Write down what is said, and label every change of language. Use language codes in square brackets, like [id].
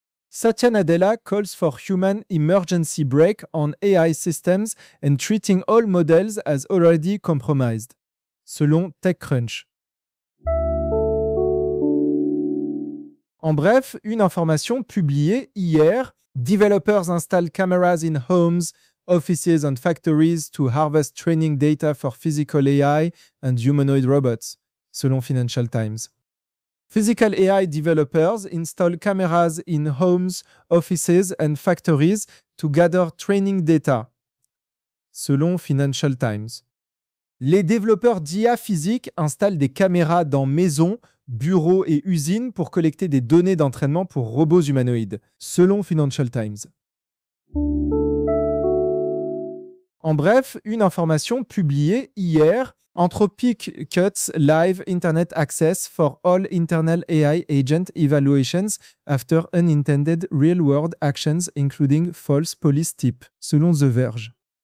[en] Satya Nadella calls for human emergency break on AI systems and treating all models as already compromised, selon TechCrunch. [fr] En bref, une information publiée hier. [en] Developers install cameras in homes, offices and factories to harvest training data for physical AI and humanoid robots, selon Financial Times. Physical AI developers install cameras in homes, offices and factories to gather training data, selon Financial Times. [fr] Les développeurs d'IA physique installent des caméras dans maisons, bureaux et usines pour collecter des données d'entraînement pour robots humanoïdes, selon Financial Times. En bref, une information publiée hier, [en] Anthropic cuts live internet access for all internal AI agent evaluations after unintended real-world actions including false police tip, selon The Verge.